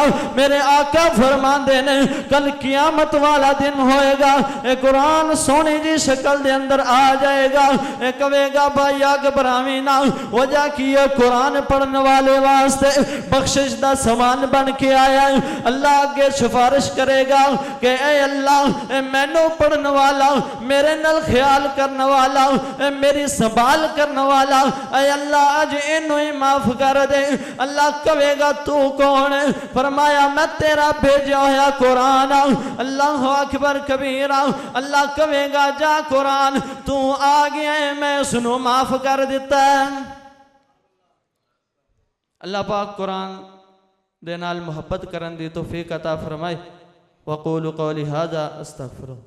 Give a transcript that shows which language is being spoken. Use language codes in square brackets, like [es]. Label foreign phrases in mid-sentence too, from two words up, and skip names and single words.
[pa] میرے آقا فرماندے نے کل قیامت والا دن ہوئے گا، اک قرآن سوہنے جی شکل دے اندر آ جائے گا. اک کہے گا بھائی گھبراویں نہ، وجہ کی اے قرآن پڑھن والے واسطے بخشش دا سامان بن کے آیا اے. اللہ اگے سفارش کرے گا کہ اے اللہ, مینوں پڑھن والا، میرے نال خیال کرن والا، میری سنبھال کرن والا، اے اللہ اج اینوں ای معاف کر دے. اللہ کہے گا توں کون ایں? فرمایا میں تیرا بھیجیا ہویا قرآن. [ar] الله أكبر كبيرا. [pa] اللہ کہے گا جا قرآن توں آ گیا ایں، میں اوہنوں معاف کر دتا اے. اللہ پاک قرآن دے نال محبت کرن دی توفیق عطا فرمائے. [ar] وأقول قولي هذا أستغفر الله.